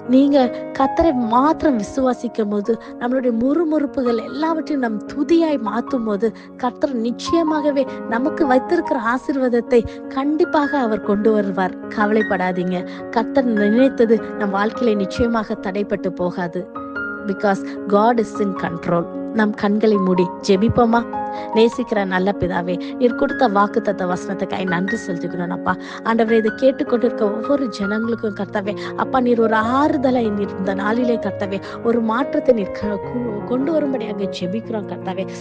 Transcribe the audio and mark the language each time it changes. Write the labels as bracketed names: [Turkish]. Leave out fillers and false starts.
[Tamil] நீங்க கர்த்தரை மாத்திரம் விசுவாசிக்கும் போது, நம்மளுடைய முறுமுறுப்புகள் எல்லாவற்றையும் நம் துதியாய் மாற்றும் போது, கர்த்தர் நிச்சயமாகவே நமக்கு வைத்திருக்கிற ஆசீர்வாதத்தை கண்டிப்பாக அவர் கொண்டு வருவார். கவலைப்படாதீங்க. கர்த்தர் நினைத்தது நம் வாழ்க்கையில நிச்சயமாக தடைப்பட்டு போகாது. [English] Because God is in control. [Tamil] நம் கண்களை மூடி ஜெபிப்போமா? நேசிக்கிற நல்ல பிதாவே, நீர் கொடுத்த வாக்குத்தத்த வசனத்துக்காய் நன்றி செலுத்துகிறோம் அப்பா. ஆண்டவரே, இதை கேட்டுக்கொண்டிருக்க ஒவ்வொரு ஜனங்களுக்கும் கர்த்தாவே அப்பா, நீர் ஒரு ஆறுதலை நீர் இந்த நாளிலே கர்த்தாவே ஒரு மாற்றத்தை நீர் கொண்டு வரும்படியாக ஜெபிக்கிறோம் கர்த்தாவே.